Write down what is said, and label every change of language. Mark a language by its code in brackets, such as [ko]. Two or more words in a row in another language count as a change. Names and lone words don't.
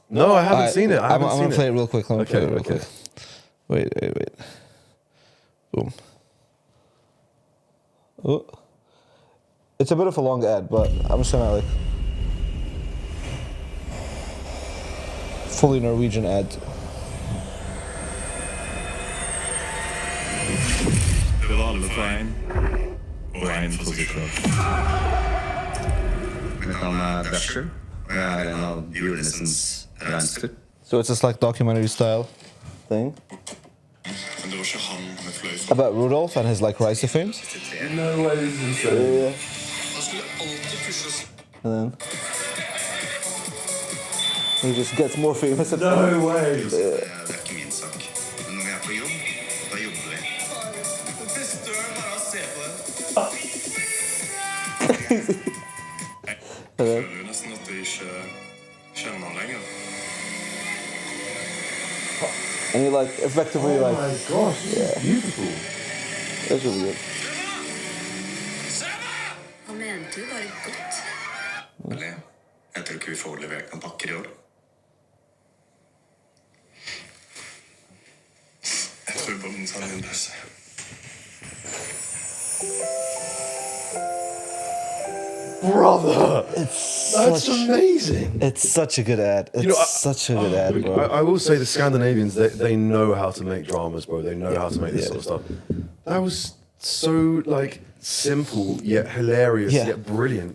[en] No, I haven't seen it. I'm going to play it real quick. Let me play it real quick. Wait. Boom. Oh. It's a bit of a long ad, but I'm just gonna like fully Norwegian ad. [no] Det var alle fra en, og en for seg selv. Mitt navn Dasher, og jeg en av julenissens reinsdyr. [en] So it's just like documentary style thing [no] Men det var ikke han med fløyt. [en] about Rudolf and his like rise to fame. No way, this is insane. Yeah. [no] Han skulle alltid pushes. [en] And then he just gets more famous. No way. [no] Det ikke min sak. Men når vi på jobb, da jobber vi. Det beste er bare å se på det. Jeg føler jo nesten at jeg ikke kjenner han lenger. [en] And you like effectively like My gosh, this is beautiful. that's really good. [no] Han mente jo bare godt. Eller, jeg tror ikke vi får levert noen pakker i år. Jeg tror bare den tar en pause. [en] Brother, that's amazing. It's such a good ad. It's such a good ad, bro. I will say the Scandinavians, they know how to make dramas, bro. They know how to make this sort of stuff. That was so like simple yet hilarious yet brilliant.